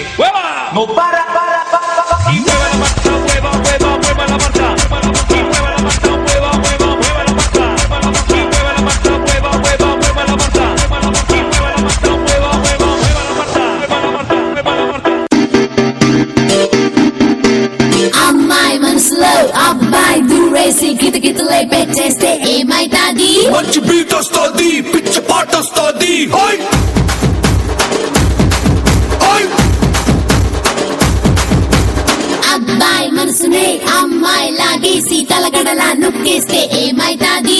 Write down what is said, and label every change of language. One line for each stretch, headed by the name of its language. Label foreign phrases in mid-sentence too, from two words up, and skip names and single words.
Spanish: ¡Hueva! No para. Y mueva la Marta, mueva, mueva, mueva la Marta. Y mueva la Marta, mueva, mueva, mueva la Marta. Y mueva la Marta, mueva, mueva, mueva la Marta. Y mueva la Marta, mueva, mueva, mueva la Marta. Mueva la Marta, mueva la Marta.
Telugu: అమ్మాయి మనసులో అబ్బాయి దూరేసి కితకితలై పెట్టేస్తే ఏమైతాది మంచి బీట్ వస్తుంది పిచ్చి పాట వస్తుంది అబ్బాయి మనసునే అమ్మాయి లాగేసి తలగడలా నొక్కేస్తే ఏమైతాది